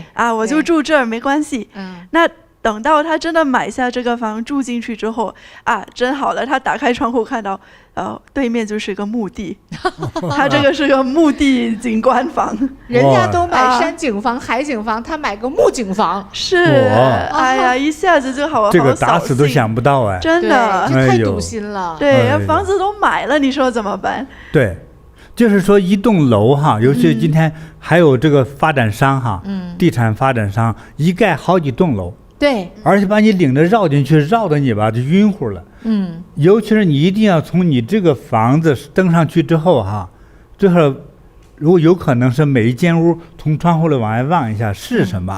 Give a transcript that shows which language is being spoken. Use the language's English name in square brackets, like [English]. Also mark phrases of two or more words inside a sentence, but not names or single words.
[Chinese] 我就住這兒沒關係。那等到他真的買下這個房住進去之後真好了，他打開窗戶看到對面就是個墓地，他這個是個墓地景觀房，人家都買山景房、海景房，他買個墓景房，是，哎呀，一下子就好，这個打死都想不到哎，真的，这太堵心了，对，房子都買了，你說怎麼辦？對，就是說一棟樓哈，尤其今天還有這個發展商哈，地產發展商一蓋好幾棟樓。對，而且把你領着繞進去，繞的你吧就暈乎了。尤其是你一定要從你這個房子登上去之後哈，最後如果有可能是每一間屋從窗戶裡往外望一下是什麼。